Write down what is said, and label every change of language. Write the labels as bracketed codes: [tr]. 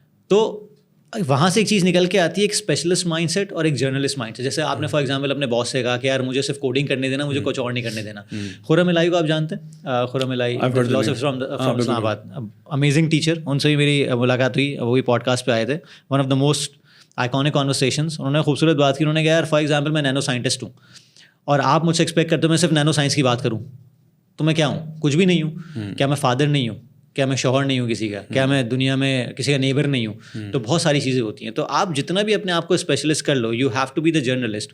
[ur] تو وہاں سے ایک چیز نکل کے آتی ہے, ایک اسپیشلسٹ مائنڈ سیٹ اور ایک جرنلسٹ مائنڈ سیٹ. جیسے آپ نے فار ایگزامپل اپنے باس سے کہا کہ یار مجھے صرف کوڈنگ کرنے دینا, مجھے کچھ اور نہیں کرنے دینا. خرم الہی کو آپ جانتے ہیں, خرم الہی [en] Philosopher from Islamabad, amazing teacher. [ur] ان سے بھی میری ملاقات ہوئی, وہ بھی پوڈ کاسٹ پہ آئے تھے. [en] One of the most iconic conversations. [ur] انہوں نے خوبصورت بات کی. انہوں نے کہا یار فار ایگزامپل میں نینو سائنٹسٹ ہوں اور آپ مجھ سے ایکسپیکٹ کرتے ہو میں صرف نینو سائنس کی بات کروں, تو میں کیا ہوں؟ کچھ بھی نہیں ہوں. کیا میں فادر نہیں ہوں؟ کیا میں شوہر نہیں ہوں کسی کا؟ کیا میں دنیا میں کسی کا نیبر نہیں ہوں؟ تو بہت ساری چیزیں ہوتی ہیں. تو آپ جتنا بھی اپنے آپ کو اسپیشلسٹ کر لو, [en] You have to be the journalist.